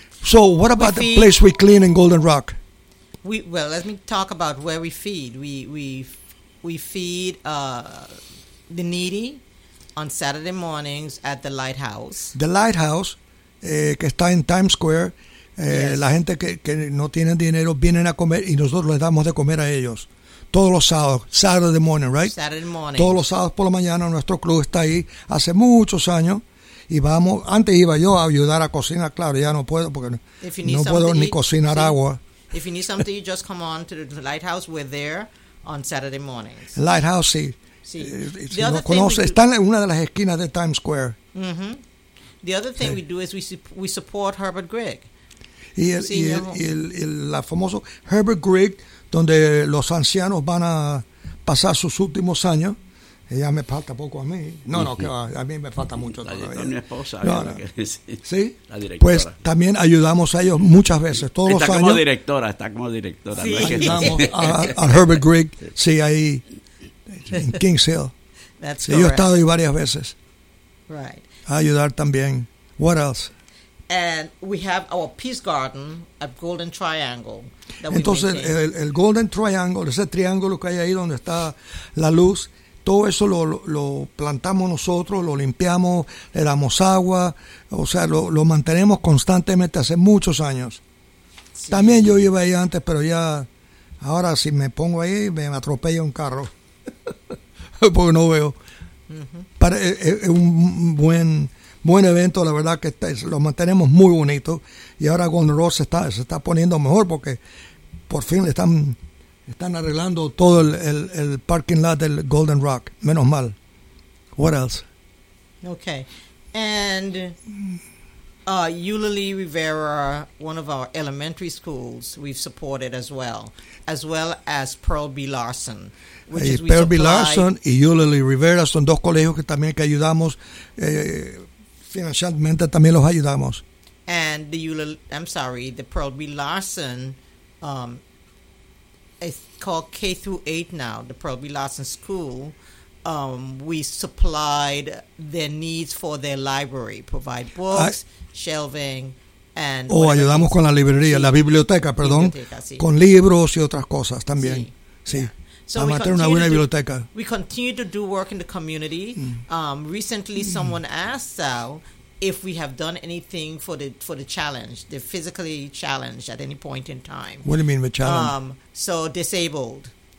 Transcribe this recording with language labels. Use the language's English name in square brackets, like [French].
[English] So what about the place we clean in Golden Rock? Well, let me talk about where we feed. We feed the needy on Saturday mornings at the Lighthouse. The Lighthouse... [Spanish] que está en Times Square, la gente que no tiene dinero vienen a comer y nosotros les damos de comer a ellos todos los sábados, [English] Saturday morning, right? Saturday morning. [Spanish] Todos los sábados por la mañana nuestro club está ahí hace muchos años y vamos, antes iba yo a ayudar a cocinar, claro, ya no puedo porque no puedo ni cocinar agua. [English] If you need something, you just come on to the Lighthouse, we're there on Saturday mornings. [Spanish] Lighthouse, sí. Sí. Si no conoce, está en una de las esquinas de Times Square. [English] The other thing we do is we support Herbert Grigg. [Spanish] Y el famoso Herbert Grigg, donde los ancianos van a pasar sus últimos años. Ya me falta poco a mí. No, no, que a mí me falta mucho todavía. Mi esposa. No, no. ¿Sí? La directora. Pues también ayudamos a ellos muchas veces, todos está los años. Está como directora. Sí. Ayudamos a Herbert Grigg, sí, ahí en Kings Hill. [English] That's [Spanish] yo he estado ahí varias veces. [English] Right. [Spanish] Ayudar también. [English] What else? And we have our Peace Garden at Golden Triangle. [Spanish] Entonces, el Golden Triangle, ese triángulo que hay ahí donde está la luz, todo eso lo plantamos nosotros, lo limpiamos, le damos agua, o sea, lo mantenemos constantemente hace muchos años. Sí. También yo iba ahí antes, pero ya, ahora si me pongo ahí, me atropella un carro. Porque no veo. Para un buen evento, la verdad que lo mantenemos muy bonito y ahora Golden Rock se está poniendo mejor porque por fin le están arreglando todo el parking lot del Golden Rock, menos mal. [English] What else? Okay, and Eulalie Rivera, one of our elementary schools, we've supported as well as Pearl B. Larson. Pearl B. [Spanish] Larson y Eulalie Rivera son dos colegios que también que ayudamos financieramente, también los ayudamos. [English] And the the Pearl B. Larson, it's called K-8 now, the Pearl B. Larson School. We supplied their needs for their library, provide books, shelving, and... [Spanish] Oh, ayudamos con la librería, la biblioteca, perdón, biblioteca, sí. Con libros y otras cosas también, sí. [English] Yeah. So [Spanish] vamos a tener una buena biblioteca. [English] We continue to do work in the community. Recently, someone asked Sal if we have done anything for the challenge, the physically challenged at any point in time. What do you mean by challenge? So disabled.